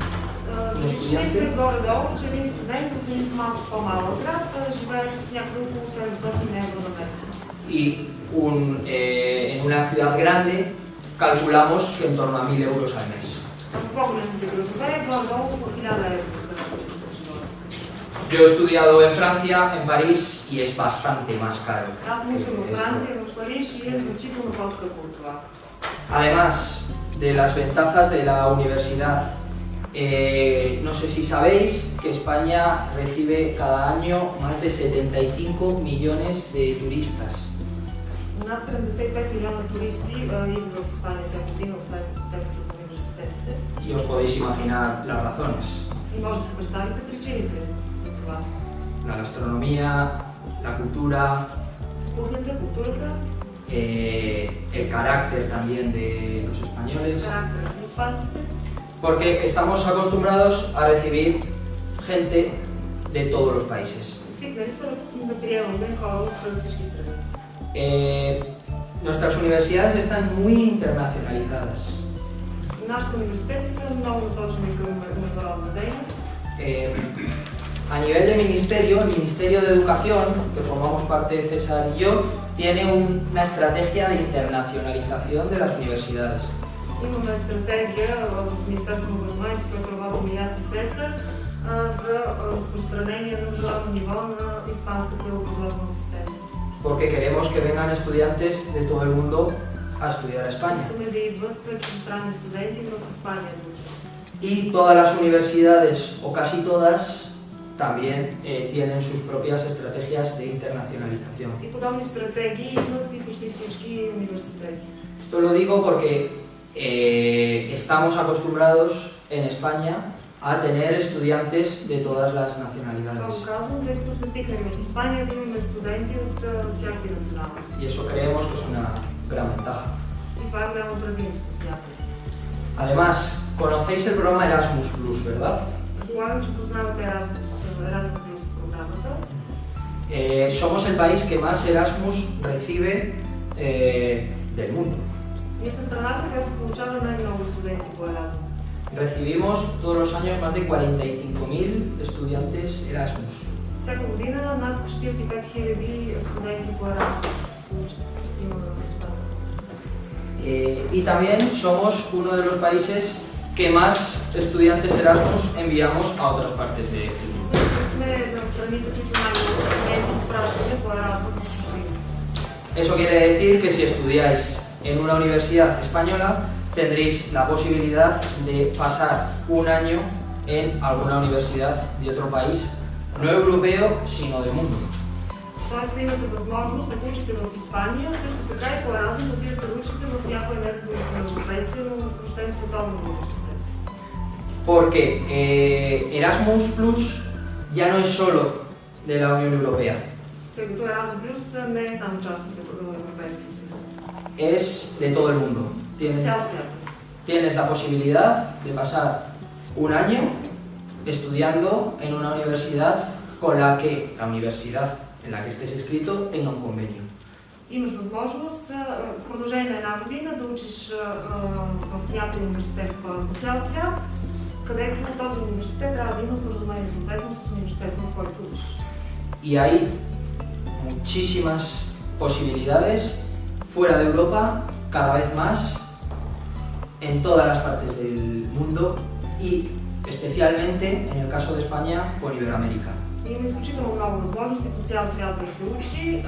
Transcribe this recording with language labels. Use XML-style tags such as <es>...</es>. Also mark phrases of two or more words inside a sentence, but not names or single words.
<bg>Цифри горе-долу, че един студент от малко по-малък град живее с някакво около 700 евро на месец.</bg> <es>Y en una ciudad grande calculamos que en torno a 1000 euros al mes.</es> <bg>В по-големите градове горе-долу около 1000 евро за живота.</bg> <es>Yo he estudiado en Francia, en París, y es bastante más caro.</es> <bg>Аз съм учил във Франция, в Париж и е значително по-скъпо от това.</bg> <es>Además de las ventajas de la universidad, no sé si sabéis que España recibe cada año más de 75 millones de turistas.</es> <bg>Над 75 милиона туристи идват в Испания всяка година, освен темата за университет. университетите.</bg> <es>Y os podéis imaginar las razones.</es> <bg>И може да се представите причините за това.</bg> <es>La gastronomía, la cultura,</es> <bg>Кухнята, културата,</bg> <es>el carácter también de los españoles,</es> <bg>характерът на испанците.</bg> <es>porque estamos acostumbrados a recibir gente de todos los países.</es> <bg>Свикнали сме да приемаме хора от всички страни.</bg> <es>Nuestras universidades están muy internacionalizadas.</es> <bg>Нашите университети са много насочени към международна дейност.</bg> <es>A nivel de ministerio, el Ministerio de Educación, que formamos parte de César y yo, tiene una estrategia de internacionalización de las universidades.</es> <bg>Имаме стратегия в Министерството на образованието, което работим и аз и Сесар, за разпространение на международно ниво на испанската образователна система.</bg> <es>Porque queremos que vengan estudiantes de todo el mundo a estudiar a España.</es> <bg>Искаме да идват чуждестранни студенти в Испания да учат.</bg> <es>Y todas las universidades, o casi todas, también tienen sus propias estrategias de internacionalización.</es> <bg>И подобни стратегии имат и почти всички университети.</bg> <es>Esto lo digo porque estamos acostumbrados en España a tener estudiantes de todas las nacionalidades.</es> <bg>Това го казвам, тъй като сме свикнали в Испания да имаме студенти от всякакви националности.</bg> <es>Y eso creemos que es una gran ventaja.</es> <bg>И това е голямо предимство, смятам.</bg> <es>Además, conocéis el programa Erasmus Plus, ¿verdad?</es> <bg>Предполагам, че познавате Erasmus Plus програмата.</bg> <es>Somos el país que más Erasmus recibe del mundo.</es> <bg>Ние сме страната, която получава най-много студенти по Erasmus.</bg> <es>Recibimos todos los años más de 45.000 estudiantes Erasmus.</es> <bg>Всяка година над 45 000 студенти по Erasmus получат. Има в Испания.</bg> <es>Y también somos uno de los países que más estudiantes Erasmus enviamos a otras partes del mundo.</es> <bg>Също сме в страните, които най-много студенти изпращаме по Erasmus в чужбина.</bg> <es>Eso quiere decir que si estudiáis en una universidad española, tendréis la posibilidad de pasar un año en alguna universidad de otro país, no europeo, sino del mundo.</es> <bg>Тоест, имате възможност да учите в Испания, също така и по Erasmus да отидете да учите в някой не на европейски, но въобще световен университет.</bg> <es>Porque Erasmus Plus ya no es solo de la Unión Europea,</es> <bg>Тъй като Erasmus Plus не е само част от Европейския съюз.</bg> <es>es de todo el mundo.</es> <bg>Цял свят.</bg> <es>Tienes la posibilidad de pasar un año estudiando en una universidad con la que la universidad en la que estés inscrito tenga un convenio.</es> <bg>Имаш възможност в продължение на една година да учиш в някой университет по цял свят, където този университет трябва да има споразумение съответно с университета, в който учиш.</bg> <es>Y hay muchísimas posibilidades fuera de Europa, cada vez más, en todas las partes del mundo y especialmente en el caso de España con Iberoamérica.</es> <bg>Има изключително много възможности по цял свят да се учи.</bg>